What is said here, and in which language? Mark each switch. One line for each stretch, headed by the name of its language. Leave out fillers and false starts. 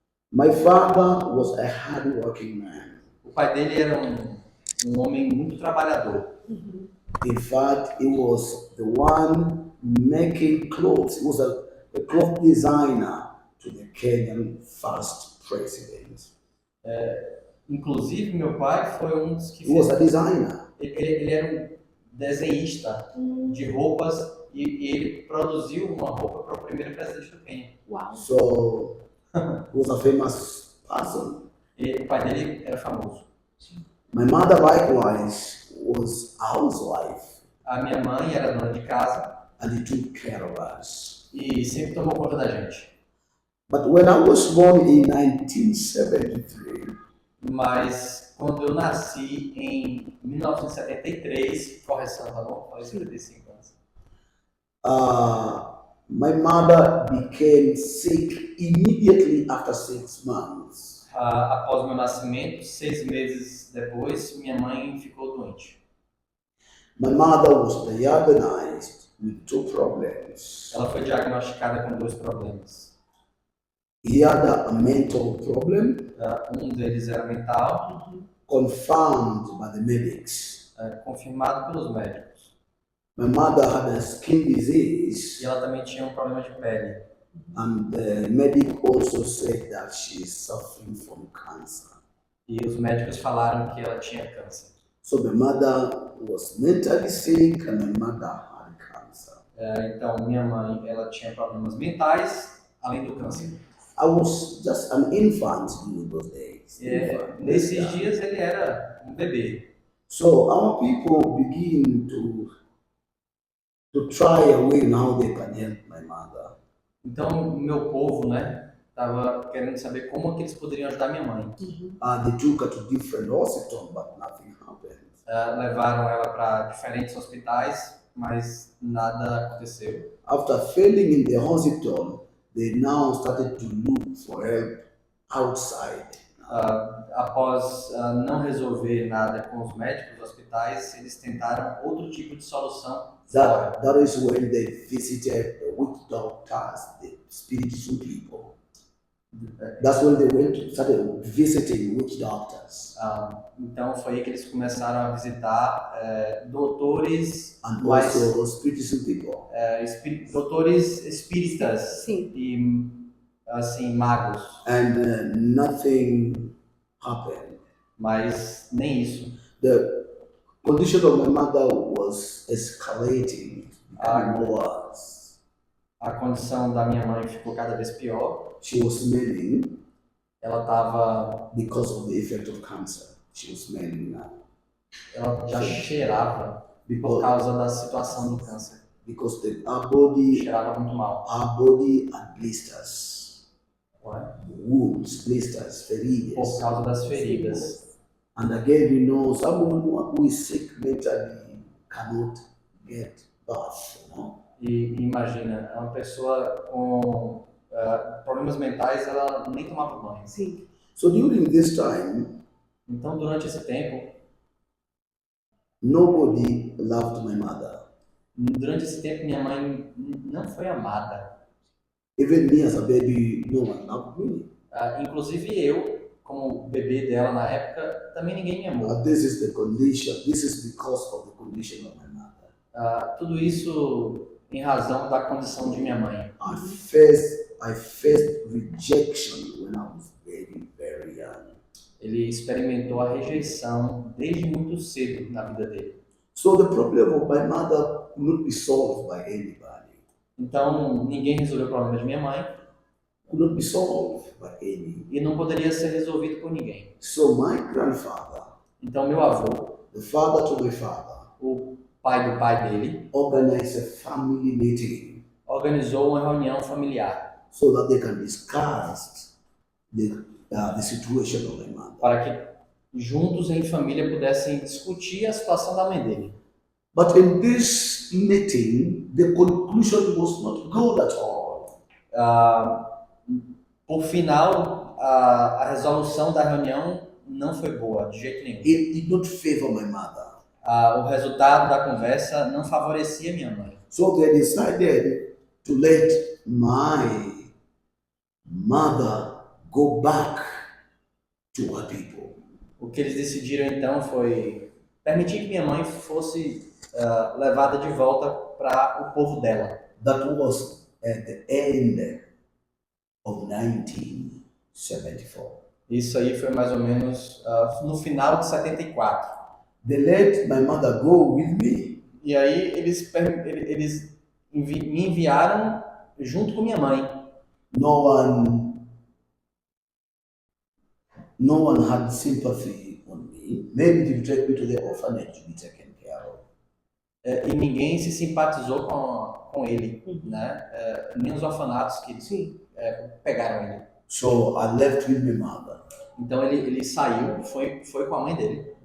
English: My father was a hard-working man.
Portuguese: O pai dele era um homem muito trabalhador. Uhum.
English: In fact, he was the one making clothes. He was a cloth designer to the Kenyan first president.
Portuguese: Inclusive, meu pai foi um dos que
English: He was
Portuguese: fez.
English: a designer.
Portuguese: Ele era um desenhista de roupas e ele produziu uma roupa para o primeiro presidente do Quênia. Uau.
English: So he was a famous person.
Portuguese: E o pai dele era famoso.
English: My mother likewise was a housewife
Portuguese: A minha mãe era dona de casa
English: and he took care of us.
Portuguese: e sempre tomou conta da gente.
English: But when I was born in 1973,
Portuguese: Mas quando eu nasci em 1973, correção, tá bom? Falei 75 anos.
English: my mother became sick immediately after 6 months.
Portuguese: Após meu nascimento, 6 meses depois, minha mãe ficou doente.
English: My mother was diagnosed with 2 problems.
Portuguese: Ela foi diagnosticada com 2 problemas.
English: He had a mental problem
Portuguese: Um deles era mental,
English: confirmed by the medics.
Portuguese: confirmado pelos médicos.
English: My mother had a skin disease,
Portuguese: E ela também tinha um problema de pele.
English: and the medic also said that she is suffering from cancer.
Portuguese: E os médicos falaram que ela tinha câncer.
English: So my mother was mentally sick, and my mother had cancer.
Portuguese: Então, minha mãe, ela tinha problemas mentais, além do câncer.
English: I was just an infant during those days. Infant.
Portuguese: Nesses dias, ele era um bebê.
English: So our people begin to to try a way how they can help my mother.
Portuguese: Então, meu povo, né, tava querendo saber como que eles poderiam ajudar minha mãe.
English: They took her to different hospitals, but nothing happened.
Portuguese: Levaram ela para diferentes hospitais, mas nada aconteceu.
English: After failing in the hospital, they now started to look for help outside.
Portuguese: Após não resolver nada com os médicos dos hospitais, eles tentaram outro tipo de solução fora.
English: That is when they visited the witch doctors, the spiritual people. That's when they started visiting witch doctors.
Portuguese: Então foi aí que eles começaram a visitar doutores,
English: And
Portuguese: mas
English: also spiritual people.
Portuguese: doutores espíritas Sim. e assim magos,
English: And nothing happened.
Portuguese: mas nem isso.
English: The condition of my mother was escalating, becoming worse.
Portuguese: A condição da minha mãe ficou cada vez pior.
English: She was smelling
Portuguese: Ela estava,
English: because of the effect of cancer. She was smelling now.
Portuguese: ela já cheirava por causa da situação do câncer.
English: Because our body
Portuguese: Cheirava muito mal.
English: had blisters,
Portuguese: Ué?
English: wounds, blisters,
Portuguese: Por feridas. causa das feridas.
English: And again, you know, someone who is sick mentally cannot get bath, you know.
Portuguese: E imagina, uma pessoa com problemas mentais, ela nem tomava banho. Sim.
English: So during this time,
Portuguese: Então, durante esse tempo,
English: nobody loved my mother.
Portuguese: durante esse tempo, minha mãe não foi amada.
English: Even me as a baby, no one loved me.
Portuguese: Inclusive eu, como bebê dela na época, também ninguém me amou.
English: This is the condition. This is because of the condition of my mother.
Portuguese: Tudo isso em razão da condição de minha mãe.
English: I faced rejection when I was very, very young.
Portuguese: Ele experimentou a rejeição desde muito cedo na vida dele.
English: So the problem of my mother could not be solved by anybody.
Portuguese: Então, ninguém resolveu o problema de minha mãe
English: Could not be solved by any.
Portuguese: e não poderia ser resolvido por ninguém.
English: So my grandfather,
Portuguese: Então, meu avô,
English: the father to my father,
Portuguese: o pai do pai dele,
English: organized a family meeting
Portuguese: organizou uma reunião familiar
English: so that they can discuss the situation of my mother.
Portuguese: para que juntos em família pudessem discutir a situação da mãe dele.
English: But in this meeting, the conclusion was not good at all.
Portuguese: Por final, a resolução da reunião não foi boa, de jeito nenhum.
English: It did not favor my mother.
Portuguese: O resultado da conversa não favorecia minha mãe.
English: So they decided to let my mother go back to her people.
Portuguese: O que eles decidiram então foi permitir que minha mãe fosse levada de volta para o povo dela.
English: That was at the end of 1974.
Portuguese: Isso aí foi mais ou menos no final de 74.
English: They let my mother go with me.
Portuguese: E aí eles me enviaram junto com minha mãe.
English: No one had sympathy on me. Maybe they would take me to the orphanage to be taken care of.
Portuguese: E ninguém se simpatizou com ele, né? Nem os orfanatos que pegaram ele.
English: So I left with my mother.
Portuguese: Então ele saiu, foi com a mãe dele.